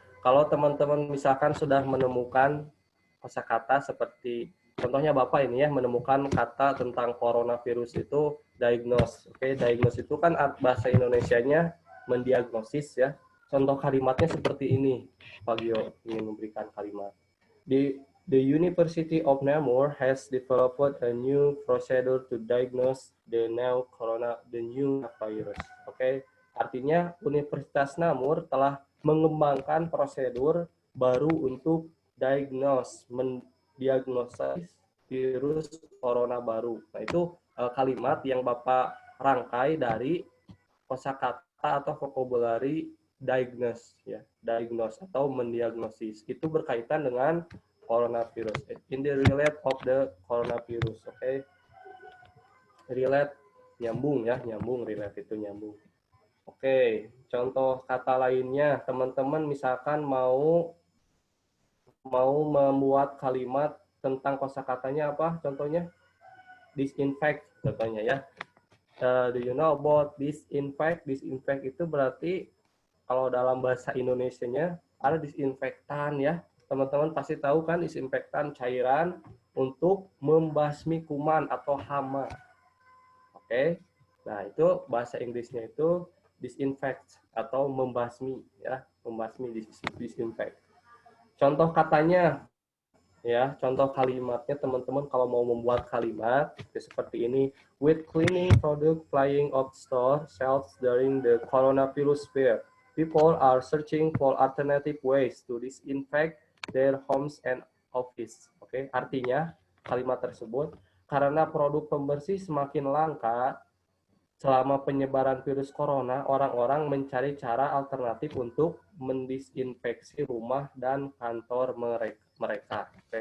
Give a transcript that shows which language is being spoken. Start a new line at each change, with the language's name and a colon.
Indonesian: Kalau teman-teman misalkan sudah menemukan kosakata seperti contohnya Bapak ini ya, menemukan kata tentang coronavirus itu diagnose. Oke, diagnose itu kan bahasa Indonesianya mendiagnosis ya. Contoh kalimatnya seperti ini. Pak Gio ingin memberikan kalimat.
English: The University of Namur has developed a new procedure to diagnose the new coronavirus.
Indonesian: Oke. Artinya Universitas Namur telah mengembangkan prosedur baru untuk mendiagnosis virus corona baru. Nah, itu kalimat yang Bapak rangkai dari kosakata atau vocabulary diagnose ya, diagnose atau mendiagnosis. Itu berkaitan dengan coronavirus.
English: In the relate of the coronavirus, oke. Okay?
Indonesian: Relate nyambung ya, relate itu nyambung. Oke, contoh kata lainnya, teman-teman misalkan mau membuat kalimat tentang kosakatanya apa? Contohnya disinfect, contohnya ya.
English: Do you know about disinfect?
Indonesian: Disinfect itu berarti kalau dalam bahasa Indonesianya ada disinfektan ya. Teman-teman pasti tahu kan disinfektan cairan untuk membasmi kuman atau hama. Oke. Nah, itu bahasa Inggrisnya itu disinfect atau membasmi ya, membasmi disinfect. Contoh katanya ya, contoh kalimatnya teman-teman kalau mau membuat kalimat ya seperti ini.
English: With cleaning product flying off store shelves during the coronavirus fear, people are searching for alternative ways to disinfect their homes and office.
Indonesian: Oke, artinya kalimat tersebut karena produk pembersih semakin langka selama penyebaran virus corona, orang-orang mencari cara alternatif untuk mendisinfeksi rumah dan kantor mereka.